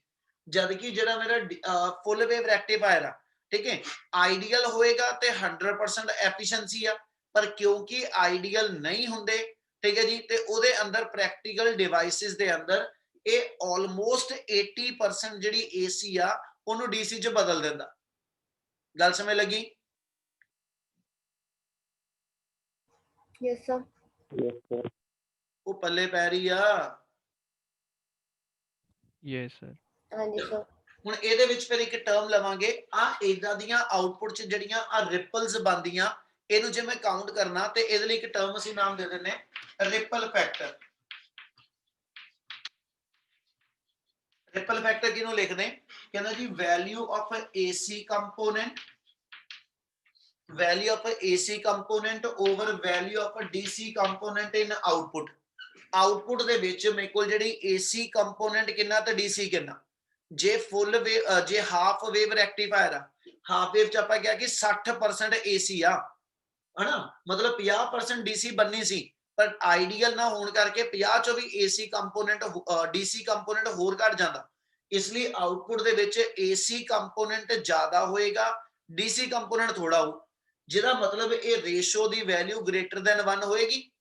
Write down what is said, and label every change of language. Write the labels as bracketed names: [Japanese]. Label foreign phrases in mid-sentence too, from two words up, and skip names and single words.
[Punjabi] ਜਦ ਕਿ ਜਿਹੜਾ ਮੇਰਾ [English] full wave rectifier [Punjabi] ਆ, ਠੀਕ ਹੈ, ਆਈਡੀਅਲ ਹੋਏਗਾ ਤੇ 100% ਐਫੀਸ਼ੀਐਂਸੀ ਆ, ਪਰ ਕਿਉਂਕਿ ਆਈਡੀਅਲ ਨਹੀਂ ਹੁੰਦੇ, ਠੀਕ ਹੈ ਜੀ, ਤੇ ਉਹਦੇ ਅੰਦਰ [English] practical devices [Punjabi] ਦੇ ਅੰਦਰ ਇਹ ਆਲਮੋਸਟ 80% ਜਿਹੜੀ AC ਆ ਉਹਨੂੰ DC 'ਚ ਬਦਲ ਦਿੰਦਾ। ਗੱਲ ਸਮਝ ਲੱਗੀ? [English] Yes, sir. Yes, sir. [Punjabi] ਉਹ ਪੱਲੇ ਪੈ ਰਹੀ ਆ। [English] Yes, sir. [Hindi] हाँ जी सर। [Punjabi] ਹੁਣ ਇਹਦੇ ਵਿੱਚ ਫਿਰ ਇੱਕ ਟਰਮ ਲਵਾਂਗੇ ਆ ਇਦਾਂ ਦੀਆਂ ਆਊਟਪੁੱਟ ਚ ਜਿਹੜੀਆਂ ਆ ਰਿਪਲਸ ਬਣਦੀਆਂ ਇਹਨੂੰ ਜੇ ਮੈਂ ਕਾਊਂਟ ਕਰਨਾ ਤੇ ਇਹਦੇ ਲਈ ਇੱਕ ਟਰਮ ਅਸੀਂ ਨਾਮ ਦੇ ਦਿੰਨੇ [English] ripple factor. ripple factor [Punjabi] ਕਿਹਨੂੰ ਲਿਖਦੇ ਕਹਿੰਦਾ ਜੀ [English] value of AC component value of a AC component over value of a DC component in output output [Punjabi] ਦੇ ਵਿੱਚ ਮੇਰੇ ਕੋਲ ਜਿਹੜੀ [English] AC component [Punjabi] ਕਿੰਨਾ ਤੇ DC ਕਿੰਨਾ ਜੇ [English] full wave [Punjabi] ਜੇ [English] half wave rectifier [Punjabi] ਆ [English] half wave [Punjabi] ਚ ਆਪਾਂ ਕਿਹਾ ਕਿ 60% AC ਆ ਹਨਾ ਮਤਲਬ 50% DC ਬੰਨੀ ਸੀ ਪਰ ਆਈਡੀਅਲ ਨਾ ਹੋਣ ਕਰਕੇ 50 ਚੋਂ ਵੀ [English] AC component DC component [Punjabi] ਹੋਰ ਘਟ ਜਾਂਦਾ ਇਸ ਲਈ ਆਊਟਪੁੱਟ ਦੇ ਵਿੱਚ [English] AC component [Punjabi] ਜ਼ਿਆਦਾ ਹੋਏਗਾ [English] DC component [Punjabi] ਥੋੜਾ ਹੋ ਜਿਹਦਾ ਮਤਲਬ ਇਹ ਰੇਸ਼ੋ ਦੀ [English] value greater than 1 [Punjabi] ਹੋਏਗੀ